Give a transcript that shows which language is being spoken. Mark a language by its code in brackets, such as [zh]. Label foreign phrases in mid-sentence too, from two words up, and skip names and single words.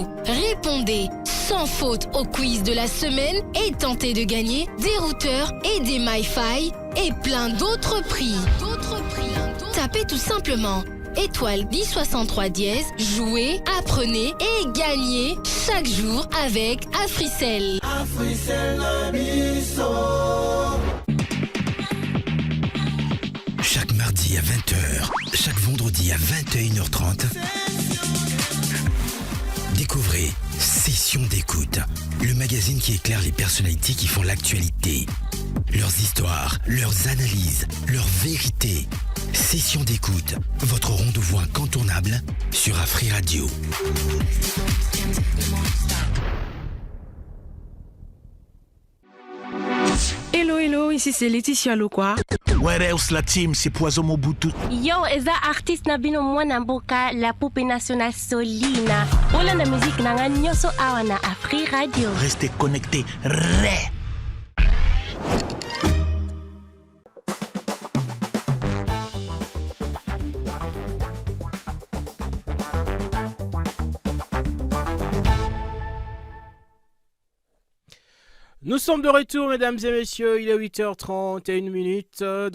[fr] Répondez sans faute au quiz de la semaine et tentez de gagner des routeurs et des MiFi et plein d'autres prix. Tapez tout simplement étoile 1063 dièse, jouez, apprenez et gagnez chaque jour avec Africell. [ln] Africell na biso. [fr] Chaque mardi à 20h, chaque vendredi à 21h30, découvrez Session d'écoute, le magazine qui éclaire les personnalités qui font l'actualité. Leurs histoires, leurs analyses, leurs vérités. Session d'écoute, votre rendez-vous incontournable sur Afri Radio. Hello, ici c'est Laetitia Lokwa. [en] Where else [fr] la team, c'est Poison Mobutu. [ln] Yo, eza artiste na bino mwana mboka [fr] la poupée nationale [ln] Solina. Ola na musique nanga nyoso awa na Afri Radio. [fr] Restez connectés. Ré. Nous sommes de retour, mesdames et messieurs, il est 8h31.